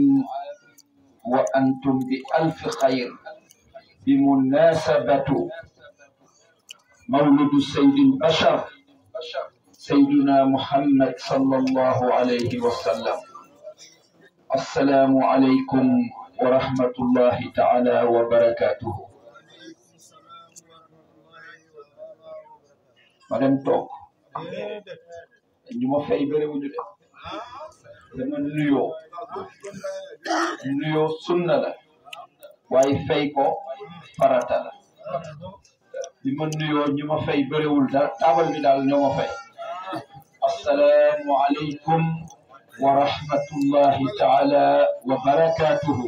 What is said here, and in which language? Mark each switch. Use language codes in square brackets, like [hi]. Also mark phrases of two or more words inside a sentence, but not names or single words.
[ar] وأنتم بألف خير بمناسبة مولد سيد البشر سيدنا محمد صلى الله عليه وسلم السلام عليكم ورحمة الله تعالى وبركاته Madame Tok [wo] ñu ma fay bëre wuñu de dama nuyoo sunna la waaye fay ko farata la li ma nuyoo ñu ma fay bërewul dara taabal bi daal ñoo ma fay [ar] السلام عليكم ورحمة الله تعالى وبركاته